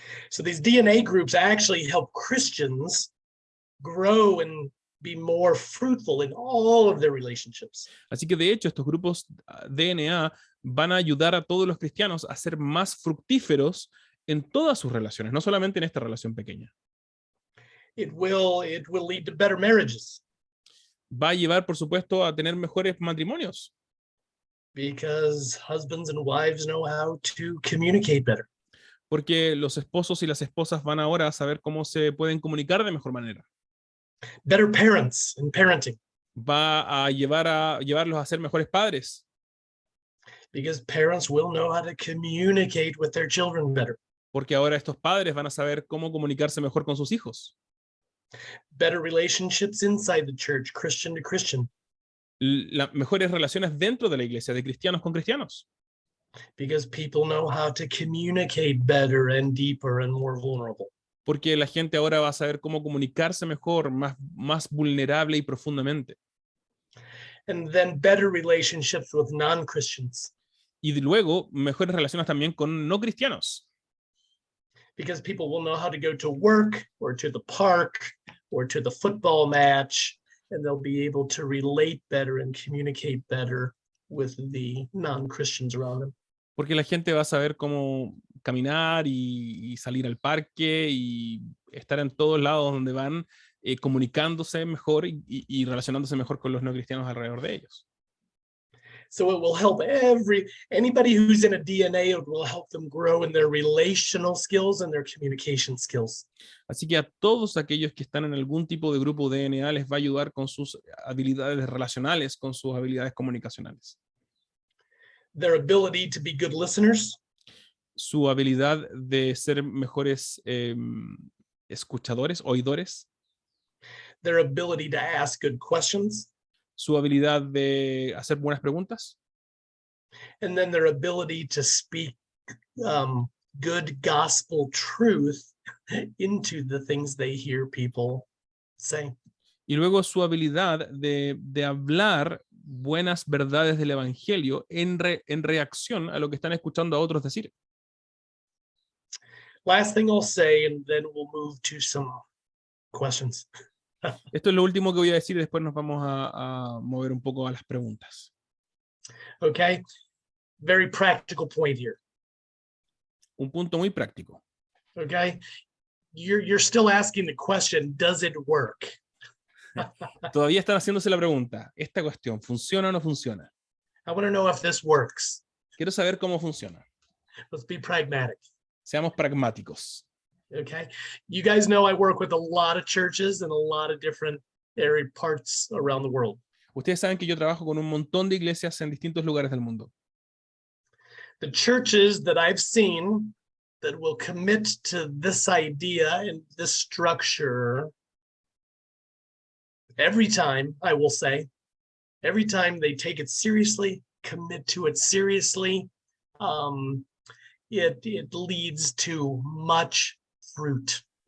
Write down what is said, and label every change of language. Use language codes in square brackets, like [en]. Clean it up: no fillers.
[en] So these DNA groups actually help Christians grow and be more fruitful in all of their relationships. [es] Así que de hecho estos grupos DNA van a ayudar a todos los cristianos a ser más fructíferos en todas sus relaciones, no solamente en esta relación pequeña. [en] It will lead to better marriages. [es] Va a llevar, por supuesto, a tener mejores matrimonios. [en] Because husbands and wives know how to communicate better. [es] Porque los esposos y las esposas van ahora a saber cómo se pueden comunicar de mejor manera. [en] Better parents in parenting. [es] Va a llevarlos a ser mejores padres. [en] Because parents will know how to communicate with their children better. [es] Porque ahora estos padres van a saber cómo comunicarse mejor con sus hijos. [en] Better relationships inside the church, Christian to Christian. [es] Mejores relaciones dentro de la iglesia, de cristianos con cristianos. [en] Because people know how to communicate better and deeper and more vulnerable. [es] Porque la gente ahora va a saber cómo comunicarse mejor, más vulnerable y profundamente. [en] And then better relationships with non-Christians. [es] Y luego, mejores relaciones también con no cristianos. [en] Because people will know how to go to work or to the park or to the football match, and they'll be able to relate better and communicate better with the non-Christians around them. [es] Porque la gente va a saber cómo caminar y salir al parque y estar en todos lados donde van, comunicándose mejor y relacionándose mejor con los no cristianos alrededor de ellos. [en] So it will help anybody who's in a DNA, it will help them grow in their relational skills and their communication skills. [es] Así que a todos aquellos que están en algún tipo de grupo DNA les va a ayudar con sus habilidades relacionales, con sus habilidades comunicacionales. [en] Their ability to be good listeners. [es] Su habilidad de ser mejores escuchadores, oidores. [en] Their ability to ask good questions. [es] Su habilidad de hacer buenas preguntas. [en] And then their ability to speak good gospel truth into the things they hear people say. [es] Y luego su habilidad de hablar buenas verdades del evangelio en reacción a lo que están escuchando a otros decir. [en] Last thing I'll say, and then we'll move to some questions. [es] Esto es lo último que voy a decir y después nos vamos a mover un poco a las preguntas. [en] Okay, very practical point here. [es] Un punto muy práctico. [en] Okay, you're still asking the question, does it work? [es] Todavía están haciéndose la pregunta, ¿esta cuestión funciona o no funciona? [en] I want to know if this works. [es] Quiero saber cómo funciona. [en] Let's be pragmatic. [es] Seamos pragmáticos. [en] Okay, you guys know I work with a lot of churches in a lot of different area parts around the world. [es] Ustedes saben que yo trabajo con un montón de iglesias en distintos lugares del mundo. [en] The churches that I've seen that will commit to this idea and this structure, every time, I will say, every time they take it seriously, commit to it seriously, it leads to much fruit.